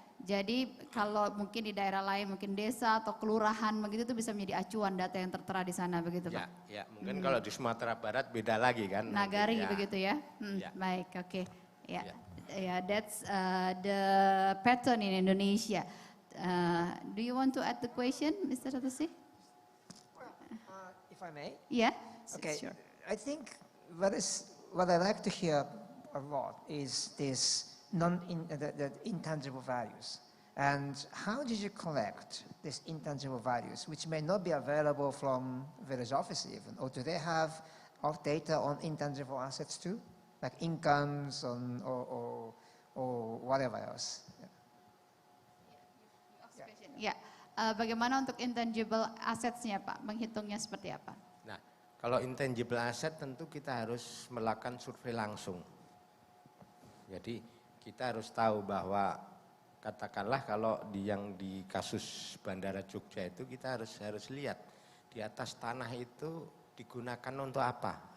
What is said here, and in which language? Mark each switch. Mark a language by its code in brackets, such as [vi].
[id] Jadi kalau mungkin di daerah lain, mungkin desa atau kelurahan begitu itu bisa menjadi acuan data yang tertera di sana begitu Pak? Ya, mungkin kalau di Sumatera Barat beda lagi kan. Nagari ya. begitu ya? Ya. Baik, oke. [en] Ya, that's the pattern in Indonesia. Do you want to add the question, Mr. Ratusi? If I may? Yeah, Okay, sure. I think what I like to hear a lot is this the intangible values. And how did you collect these intangible values, which may not be available from village office even, or do they have data on intangible assets too, like incomes or whatever else? [id] Ya, bagaimana untuk intangible assets-nya Pak? Menghitungnya seperti apa? Nah, Kalau intangible asset tentu kita harus melakukan survei langsung. Jadi kita harus tahu bahwa katakanlah kalau yang di kasus Bandara Jogja itu kita harus lihat di atas tanah itu digunakan untuk apa?